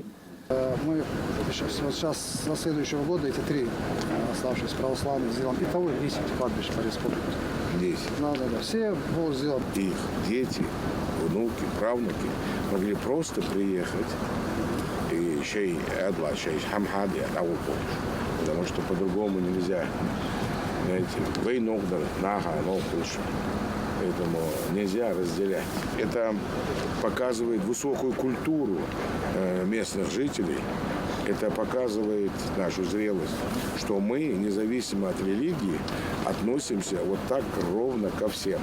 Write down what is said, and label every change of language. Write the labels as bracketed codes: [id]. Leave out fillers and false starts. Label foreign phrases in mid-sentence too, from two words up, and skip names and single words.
[ru] Мы сейчас на следующего года эти 3 оставшиеся православных сделаем. Итого 10 кладбищ по республике. 10. Да. Все будут сделаны. Их дети, внуки, правнуки могли просто приехать и [ce] шей адла, шей хамхади, [ru] потому что по-другому нельзя. Знаете, войну, нага, поэтому нельзя разделять. Это показывает высокую культуру местных жителей. Это показывает нашу зрелость, что мы, независимо от религии, относимся вот так ровно ко всем.